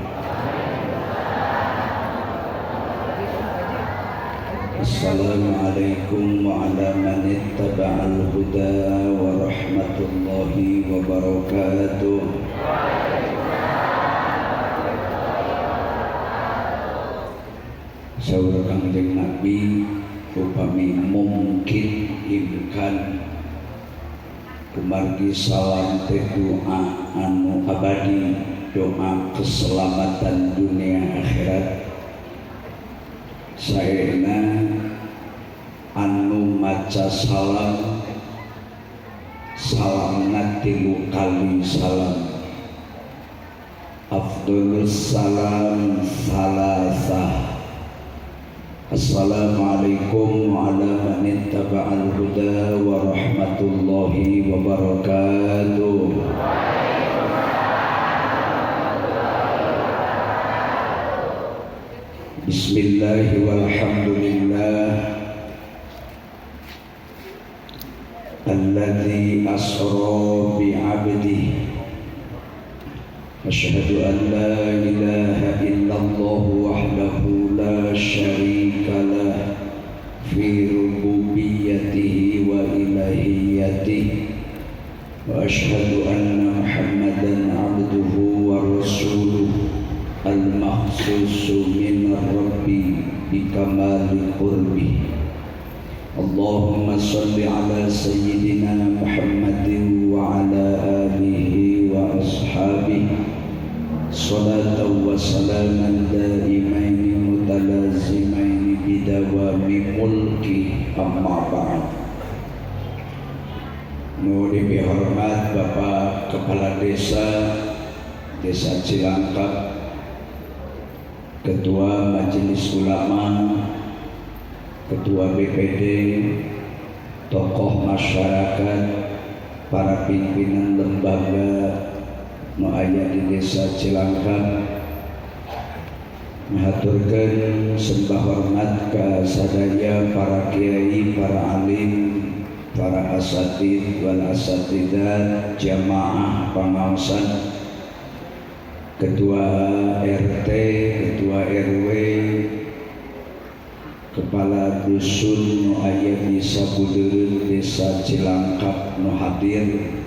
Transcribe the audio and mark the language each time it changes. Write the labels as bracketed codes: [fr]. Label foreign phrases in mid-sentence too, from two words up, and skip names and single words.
[ar] السلام عليكم وعلى من اتبع الهدى ورحمة الله وبركاته. [su] Saur Kangjeng Nabi upami mungkin imkan kumargi salam teh doa anu abadi, doa keselamatan dunia akhirat. Saena anu maca salam salamna 3 kali salam. [ar] أفضل السلام ثلاثة. السلام عليكم وعلى من اتبع الهدى ورحمة الله وبركاته. بسم الله والحمد لله الذي أسرى بعبده. أشهد أن لا إله إلا الله وحده لا شريك له في ربوبيته وألوهيته وأشهد أن محمدا عبده ورسوله المخصوص من ربه بكمال قربه. اللهم صل على سيدنا محمد وعلى آله وأصحابه صلاة وسلاما دائمين متلازمين بدوام ملكه، أما بعد. [su] Nu dihormat Bapak Kepala Desa Cilangkap, Ketua Majelis Ulama, Ketua BPD, tokoh masyarakat, para pimpinan lembaga nu aya di Desa Cilangkap, ngaturkeun sembah hormat ka sadaya para kiai, para alim, para [ar] الأساتيذ والأستاذات, [su] jamaah pangaosan, ketua RT, ketua RW, kepala dusun nu aya di sabudeureun Desa Cilangkap nu hadir.